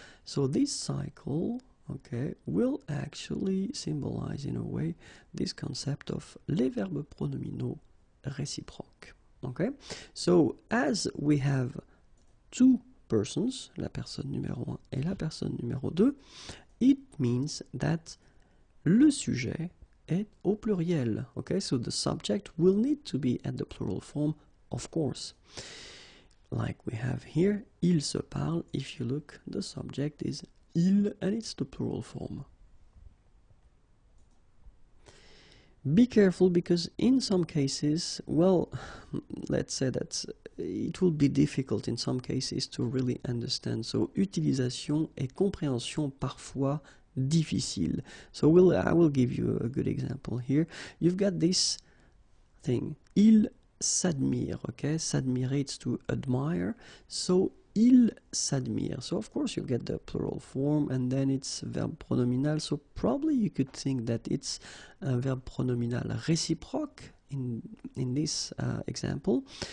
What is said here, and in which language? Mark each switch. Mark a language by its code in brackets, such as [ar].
[en] So, this cycle, okay, will actually symbolize in a way this concept of [fr] les verbes pronominaux réciproques. [en] Okay? So, as we have two persons, [fr] la personne numéro 1 et la personne numéro 2, [en] it means that [fr] le sujet est au pluriel. [en] Okay, so the subject will need to be at the plural form, of course. Like we have here, [fr] ils se parlent. [en] If you look, the subject is il and it's the plural form. Be careful because in some cases, well, let's say that it will be difficult in some cases to really understand. [fr] So, utilisation et compréhension parfois difficile. [en] So, I will give you a good example here. You've got this thing. [fr] Il s'admire, [en] okay? S'admirer, it's to admire. So, [fr] il s'admire. [en] So, of course, you get the plural form and then it's verb pronominal. So, probably you could think that it's a verb pronominal réciproque in this example.